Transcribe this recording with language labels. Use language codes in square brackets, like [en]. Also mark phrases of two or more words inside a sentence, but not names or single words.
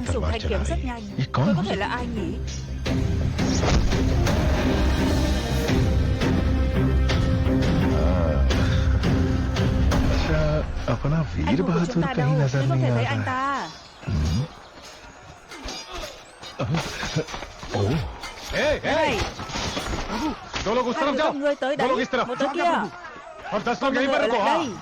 [vi] đang dùng [hi] तलवार [vi] thanh [hi] चला [vi] kiếm [hi] रही [vi] rất [hi] है। [vi] nhanh. [hi] ये [vi] Tôi [hi] कौन [vi] có [hi] हो [vi] thể là [hi] सकता [vi] ai nhỉ? [hi] है? अच्छा, अपना [vi] Anh [hi] वीर [vi] hùng của chúng [hi] बहादुर [vi] ta [hi] कहीं [vi] đâu? [hi] नजर [vi] Tôi không [hi] नहीं [vi] thể [hi] आ [vi] thấy [hi] रहा [vi] anh [hi] है। [vi] ta. [hi] ओह, [vi] Này, [hi] दो लोग उस [vi] hai [hi] तरफ [vi] người [hi] जाओ, [vi] con người tới [hi] दो [vi] đấy, [hi] लोग इस तरफ, [vi] một tới kia. [hi] और 10 [vi] Còn [hi] लोग [vi] một [hi] यहीं [vi] người [hi] पर [vi] ở [hi] रुको। [vi] lại [hi] हाँ। [vi] đây.